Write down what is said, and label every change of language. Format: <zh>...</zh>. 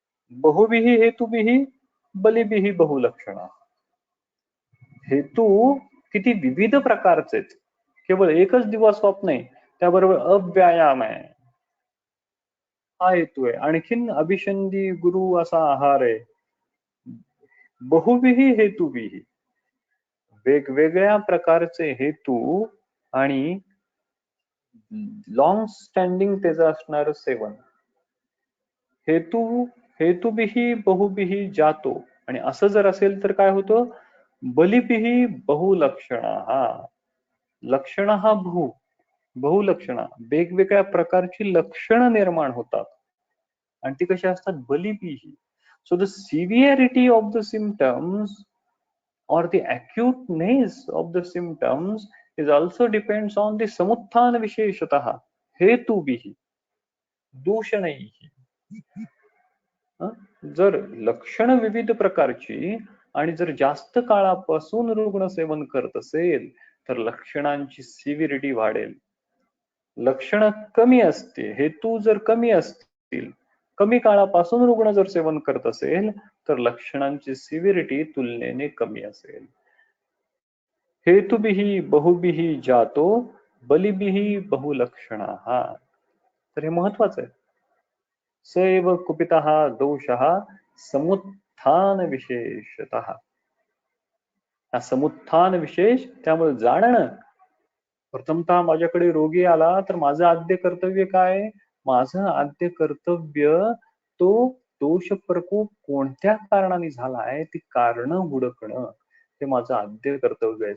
<sa>बहुभिः हेतुभिः बलिभिः बहुलक्षणाः.</sa> <mr>हेतू किती विविध प्रकारचे, केवळ एकच दिवास्वप नाही, त्याबरोबर अव्यायाम आहे हा हेतू आहे. आणखीन अभिसंधी गुरु असा आहार आहे.</mr> <sa>बहुभिः हेतुभिः,</sa> <mr>वेगवेगळ्या प्रकारचे हेतू आणि लॉंग स्टँडिंग त्याचं असणार सेवन.</mr> <sa>हेतुभिः बहुभिः जातो.</sa> <mr>आणि असं जर असेल तर काय होतं?</mr> <sa>बलिभिः बहुलक्षणाः.</sa> <mr>लक्षण हा बहुलक्षणा, वेगवेगळ्या प्रकारची लक्षणं निर्माण होतात आणि ती कशी असतात?</mr> <sa>बलिभिः.</sa> <en>So the severity of the symptoms or the acuteness of the symptoms is also depends on the samutthana visheshatah hetuभिः दूषणैः.</en> <mr>जर लक्षण विविध प्रकारची आणि जर जास्त काळापासून रुग्ण सेवन करत असेल तर लक्षणांची सिव्हिरिटी वाढेल. लक्षणं कमी असते, हेतू जर कमी असतील, कमी काळापासून रुग्ण जर सेवन करत असेल तर लक्षणांची सिव्हिरिटी तुलनेने कमी असेल.</mr> <sa>हेतुभिः बहुभिः जातो बलिभिः बहुलक्षणाः.</sa> <mr>तर हे महत्वाचं आहे.</mr> <sa>स एव कुपितः दोषः समुत्थान विशेषतः.</sa> <mr>हा समुत्थान विशेष त्यामुळे जाणणं. प्रथमतः माझ्याकडे रोगी आला तर माझं आद्य कर्तव्य काय? माझं आद्य कर्तव्य तो दोष प्रकोप कोणत्या कारणाने झालाय ती कारण हुडकणं हे माझं आद्य कर्तव्य आहे.</mr>